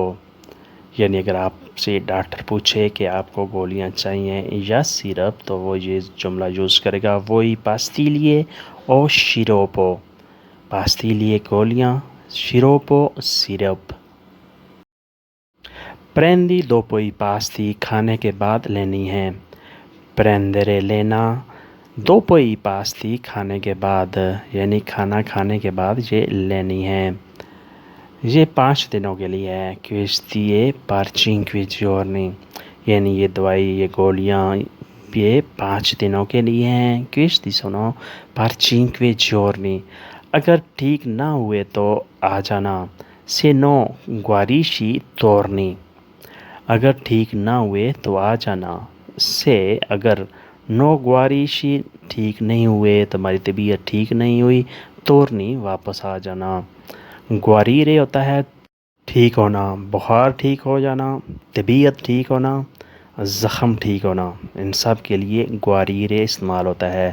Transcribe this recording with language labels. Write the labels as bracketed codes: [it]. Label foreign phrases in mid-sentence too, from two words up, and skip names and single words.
[hi] यानी अगर आपसे डॉक्टर पूछे कि आपको गोलियां चाहिए या सिरप तो वो ये जुमला यूज़ करेगा, वही [it] pastiglie o sciroppo. [hi] पास्तीलिए गोलियां, शिरोपो सिरप। [it] prendi dopo i pasti [hi] खाने के बाद लेनी है, prendere लेना, [it] dopo i pasti [hi] खाने के बाद यानी खाना खाने के बाद ये लेनी है। ये 5 दिनों के लिए है, [it] questi per 5 giorni, [hi] यानी ये दवाई ये गोलियां ये 5 दिनों के लिए हैं, [it] questi sono per 5 giorni। [hi] अगर ठीक ना हुए तो आ जाना, [it] se no guarisci torni। [hi] अगर ठीक ना हुए तो आ जाना, से अगर [it] no guarisci [hi] ठीक नहीं हुए, तुम्हारी तबीयत ठीक नहीं हुई, तोरनी वापस आ जाना। ग्वारीरे होता है ठीक होना, बुखार ठीक हो जाना, तबीयत ठीक होना, ज़ख़म ठीक होना, इन सब के लिए ग्वारीरे इस्तेमाल होता है।